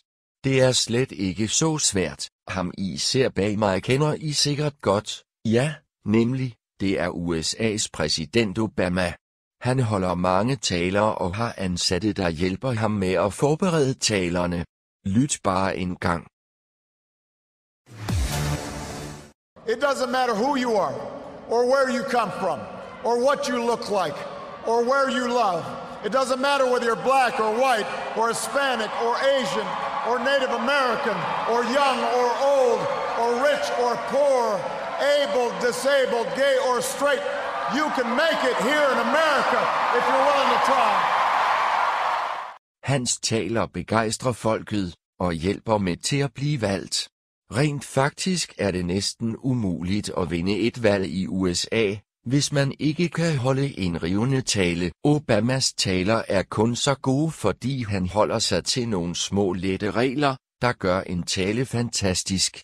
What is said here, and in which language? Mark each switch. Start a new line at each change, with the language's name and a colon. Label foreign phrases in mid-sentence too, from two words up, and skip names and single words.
Danish: Det er slet ikke så svært. Ham I ser bag mig kender I sikkert godt. Ja, nemlig, det er USA's præsident Obama. Han holder mange taler og har ansatte, der hjælper ham med at forberede talerne. Lyt bare en gang.
English: It doesn't matter who you are, or where you come from, or what you look like, or where you love. It doesn't matter whether you're black or white, or Hispanic or Asian, or Native American, or young or old, or rich or poor, able, disabled, gay or straight. You can make it here in America if you're willing to try.
Danish: Hans taler begejstrer folket og hjælper med til at blive valgt. Rent faktisk er det næsten umuligt at vinde et valg i USA, hvis man ikke kan holde en rivende tale. Obamas taler er kun så gode, fordi han holder sig til nogle små lette regler, der gør en tale fantastisk.